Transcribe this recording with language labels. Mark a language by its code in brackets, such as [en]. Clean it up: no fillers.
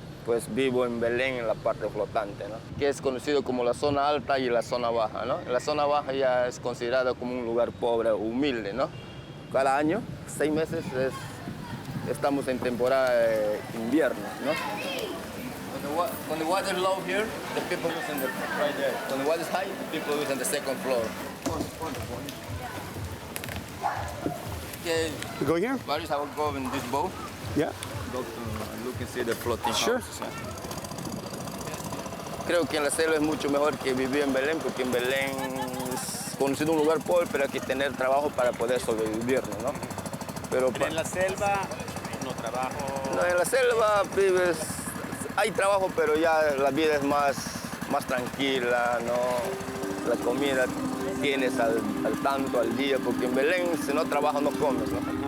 [es] Pues vivo en Belén, en la parte flotante, ¿no? Que es conocido como la zona alta y la zona baja, ¿no? La zona baja ya es considerada como un lugar pobre, humilde, ¿no? Cada año, 6 meses, estamos en temporada de invierno, ¿no? [en] When the water is low here, the people live in right there. When the water is high, the people live on the second floor. Okay. We go here? Marius, I will go in this boat. Yeah. Go to look and see the floating Sure. houses. Yeah. [es] Creo que en la selva es mucho mejor que vivir en Belén, porque en Belén es conocido un lugar pobre, pero hay que tener trabajo para poder sobrevivir, ¿no? Pero en la selva no trabajo. No, en la selva vives, hay trabajo, pero ya la vida es más tranquila, ¿no? La comida tienes al tanto al día, porque en Belén si no trabajas no comes, ¿no?